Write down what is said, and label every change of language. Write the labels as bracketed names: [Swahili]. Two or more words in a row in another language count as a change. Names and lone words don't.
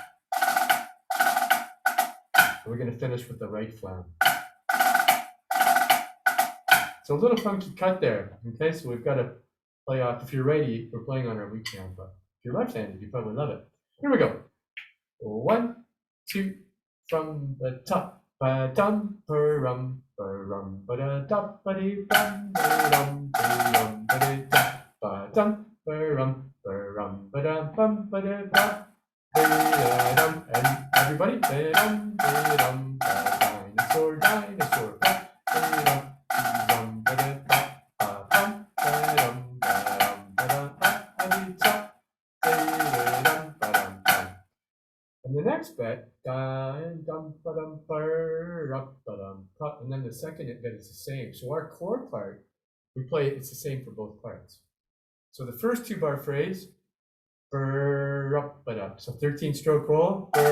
[English] We're going to finish with the right flam. So a little funky cut there. Okay, so we've got to play off. If you're righty, we're playing on our weak hand, but if you're left-handed, you probably love it. Here we go. 1, 2, from the top. Ba-dum, ba-rum, ba-rum, ba-da-dum, ba-dee-dum, ba-dum, ba-dum, ba-dee-dum, ba-dum, ba-rum, ba-rum, ba-da-bum, ba-da-bum, ba-da-dum. And everybody, ba-dum, ba-dum, dinosaur, dinosaur, ba-dum, ba-dum, ba-da-dum, ba-bum, ba-dum, ba-dum, ba-dum, ba-dee-dum, ba-dum, ba-dum, bum. And the next bit, and then the second bit is the same. So our chord part, we play it's the same for both parts. So the first 2-bar phrase, so 13-stroke roll.